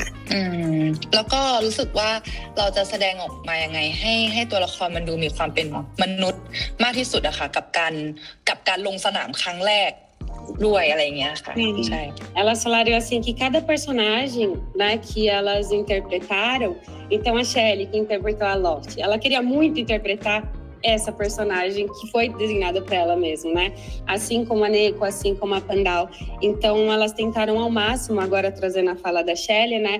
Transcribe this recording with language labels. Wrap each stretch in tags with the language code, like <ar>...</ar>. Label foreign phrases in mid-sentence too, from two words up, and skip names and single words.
<th>แล้วก็รู้สึกว่าเราจะแสดงออกมายังไงให้ตัวละครมันดูมีความเป็นมนุษย์มากที่สุดอะค่ะกับการลงสนามครั้งแรกด้วยอะไรอย่างเงี้ยค่ะใช่</th> <pt>Elas falaram assim que cada personagem, né, que elas interpretaram, então a Shelley que interpretou a Loft, ela queria muito interpretar essa personagem que foi designada para ela mesmo, né? Assim como a Neko, assim como a Pandal. Então elas tentaram ao máximo, agora trazendo a fala da Shelley, né?</pt>